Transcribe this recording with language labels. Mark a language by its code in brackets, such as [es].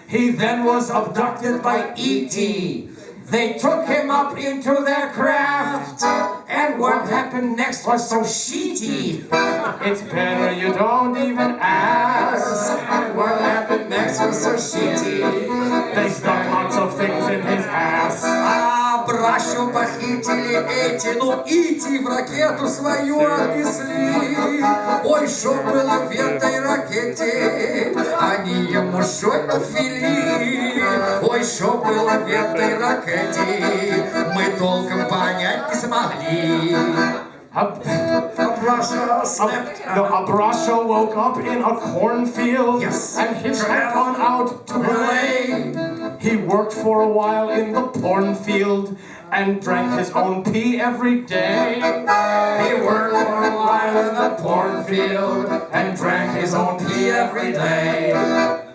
[en] He then was abducted by E.T. They took him up into their craft, and what happened next was so sheety. It's better you don't even ask. And what happened next was so sheety. They stuck lots of things in his ass. [ru] Abrashu похитили эти, но Ити в ракету свою отнесли. Ой, шо было в этой ракете, они ему что-то ввели. Ой, шо было в этой ракете, мы толком понять не смогли. [en] Abrasha slept. No, Abrasha woke up in a cornfield and hitchhiked on out to LA. He worked for a while in the porn field and drank his own pee every day. He worked for a while in the porn field and drank his own pee every day.